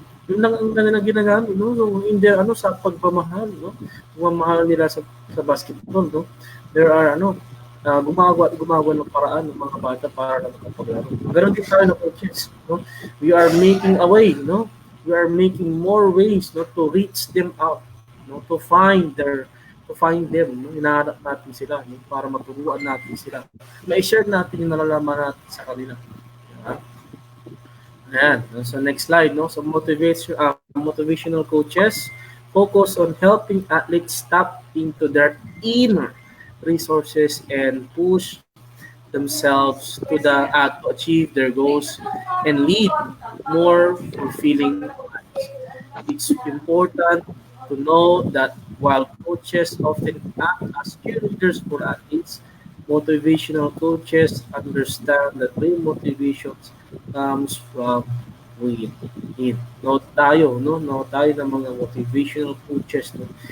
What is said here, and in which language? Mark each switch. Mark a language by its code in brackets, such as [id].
[tl] Yun lang ang kanilang ginagamit, no? So, in their sa pagpamahal, no? Pagmamahal nila sa basketball, no? [en] There are [tl] gumagawa ng paraan ng mga bata para makapaglaro. Ganun din tayo ng coaches, no? [en] We are making a way, [tl] no? [en] We are making more ways, no, to reach them out, no, to find them, no? [tl] Hinahanap natin sila, no, para maturuan natin sila. Ma-share natin yung nalalaman natin sa kanila. Diba? Ayan. [en] So next slide, [tl] no? [en] So motivational coaches focus on helping athletes tap into their inner resources and push themselves to achieve their goals and lead more fulfilling lives. It's important to know that while coaches often act as cheerleaders for athletes, motivational coaches understand that real motivation comes from within. [tl] No tayo, no? No tayo ng mga motivational coaches, no?